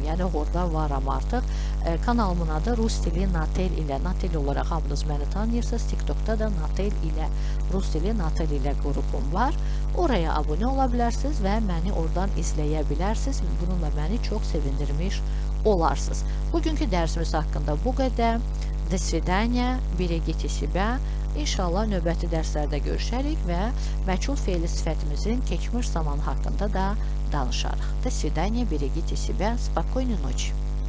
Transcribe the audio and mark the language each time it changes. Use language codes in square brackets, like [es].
[az] Yəni orada varam artıq. Kanalımın adı Rus dili Natel ilə. Natel olaraq hamınız məni tanıyırsınız. TikTokda da Natel ilə, Rus dili Natel ilə qrupum var. Oraya abunə ola bilərsiniz və məni oradan izləyə bilərsiniz. Bununla məni çox sevindirmiş olarsınız. Bugünkü dərsimiz haqqında bu qədər. [ru] До свидания, берегите себя. [az] İnşallah növbəti dərslərdə görüşərik və məchul fe'li sifətimizin keçmiş zaman haqqında da danışarıq. [ru] До свидания, берегите себя. Спокойной ночи.